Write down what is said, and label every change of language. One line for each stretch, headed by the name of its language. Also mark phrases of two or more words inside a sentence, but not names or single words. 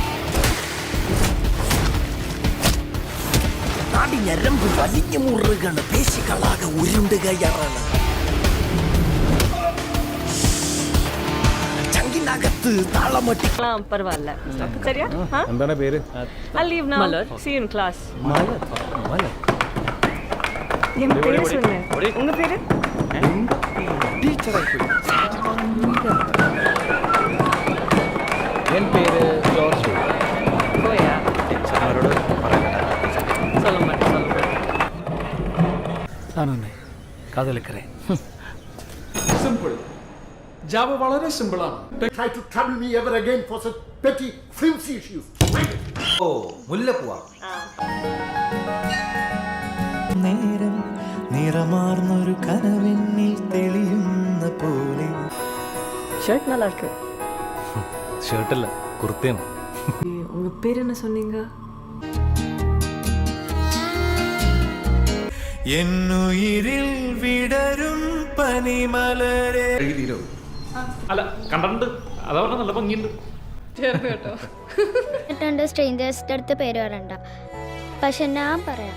Malayalam: നാടി ഞരമ്പ് വലിഞ്ഞു മുറുകണ്, പേശികളാകെ ഉരുണ്ടുകയറാണ്. ചങ്കിനകത്ത് താളമട്ടി. എന്താണ് പേര്?
Tamil: என் பேரு ஜார்ஜ்.
Malayalam: ടീച്ചർമാരോട് കാതലിക്കറേ. സിമ്പിൾ ജാവ വളരെ സിമ്പിൾ ആണ്.
English: Try to trouble me ever again for such petty flimsy issues.
Malayalam: ഓ മുല്ലപ്പൂവാ. നേരം നിറമാർന്നൊരു കനവെന്നിൽ തെളിയുന്ന പോലെ.
Tamil: ஷர்ட் நல்லா இருக்கு.
Malayalam: ഷർട്ടല്ല, കുർത്തയാണ്.
Tamil: உங்க பேர் என்ன சொன்னீங்க?
Malayalam: എന്നുയിരിൽ വിടരും പനിമലരെ. അല്ല കണ്ടിട്ടുണ്ട്, അതാ പറഞ്ഞ നല്ല ഭംഗിയുണ്ട്. സ്ട്രേഞ്ചേഴ്സിന്റെ അടുത്ത് പേര് പറയണ്ട, പക്ഷെ ഞാൻ പറയാം.